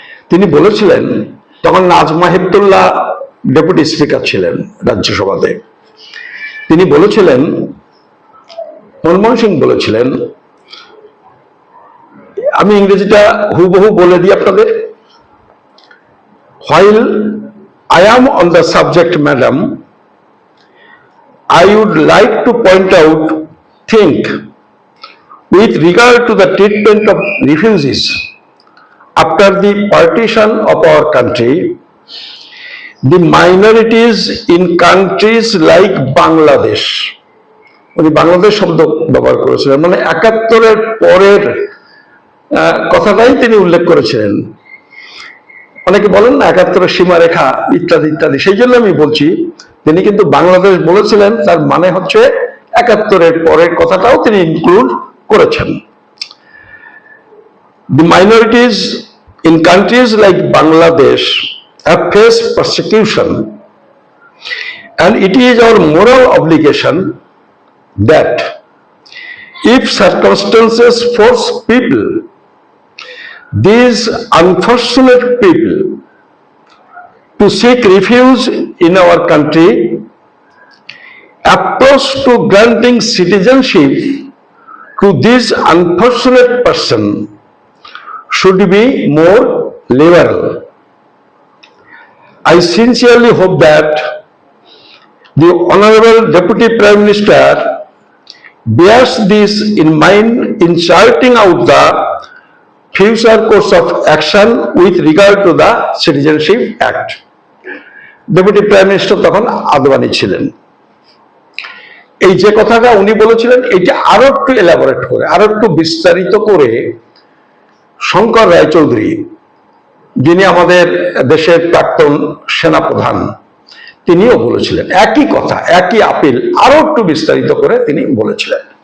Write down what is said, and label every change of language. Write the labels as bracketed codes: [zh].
[bn] তিনি বলেছিলেন, তখন নাজমা হেপতুল্লাহ ডেপুটি স্পিকার ছিলেন রাজ্যসভাতে, তিনি বলেছিলেন, মনমোহন সিং বলেছিলেন, আমি ইংরেজিটা হুবহু বলে দিই আপনাদের। [en] While I am on the subject, madam, I would like to point out, think, with regard to the treatment of refugees after the partition of our country, the minorities in countries like Bangladesh, [bn] উনি বাংলাদেশ শব্দ ব্যবহার করেছিলেন, মানে ৭১-এর পরের কথাটাই তিনি উল্লেখ করেছিলেন। অনেকে বলেন না ৭১-এর সীমারেখা ইত্যাদি ইত্যাদি, সেই জন্য আমি বলছি তিনি কিন্তু বাংলাদেশ বলেছিলেন, তার মানে হচ্ছে ৭১-এর পরের কথাটাও তিনি ইনক্লুড করেছেন। [en] The minorities in countries like Bangladesh have faced persecution, and it is our moral obligation that if circumstances force people, these unfortunate people, to seek refuge in our country, approach to granting citizenship to this unfortunate person should be more liberal. I sincerely hope that the Honorable Deputy Prime Minister bears this in mind in charting out the future course of action with regard to the Citizenship Act. [bn] Deputy prime minister তখন আদবানি ছিলেন। এই যে কথাটা উনি বলেছিলেন, এটা আরো একটু এলাবোরেট করে, আরো একটু বিস্তারিত করে শঙ্কর রায়চৌধুরী, যিনি আমাদের দেশের প্রাক্তন সেনাপ্রধান, তিনিও বলেছিলেন একই কথা, একই আপিল আরো একটু বিস্তারিত করে তিনি বলেছিলেন।